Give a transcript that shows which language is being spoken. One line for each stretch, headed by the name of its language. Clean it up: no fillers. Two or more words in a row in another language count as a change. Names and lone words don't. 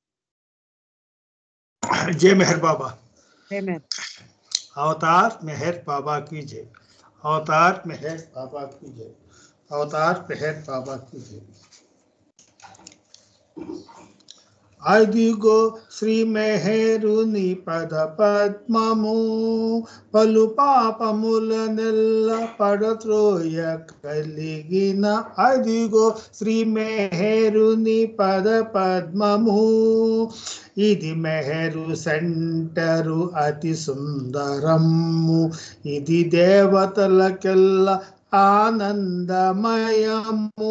Hindi: जय मेहर बाबा। जय मेहर. अवतार मेहर बाबा की जय। अवतार मेहर बाबा की जय। अवतार मेहर बाबा की जय।
Telugu: అదిగో శ్రీ మెహరుని పద పద్మము, పలు పాపముల నెల్ల పడత్రోయ కలిగిన. అదిగో శ్రీ మెహరుని పద పద్మము, ఇది మెహరు సెంటరు అతి సుందరము, ఇది దేవతలకెల్లా ఆనందమయము.